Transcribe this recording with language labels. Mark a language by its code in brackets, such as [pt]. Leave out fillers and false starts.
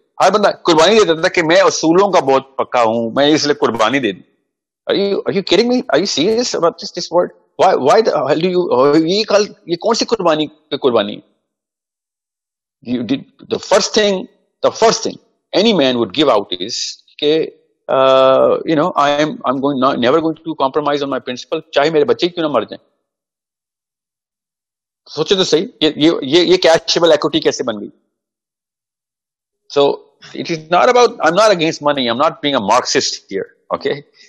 [ur] ہر بندہ قربانی دیتا تھا کہ میں اصولوں کا بہت پکا ہوں, میں اس لیے قربانی دے دوں. [en] Are you kidding me? Are you serious about this word? Why the hell do you [ur] یہ کون سی قربانی کی قربانی؟ [en] The first thing any man would give out is کہ I'm never going to compromise on my principle, [ur] چاہے میرے بچے کیوں نہ مر جائیں. سوچے تو صحیح یہ کیشبل ایکوٹی کیسے بن گئی. [en] So it is not about, I'm not against money, I'm not being a Marxist here, okay?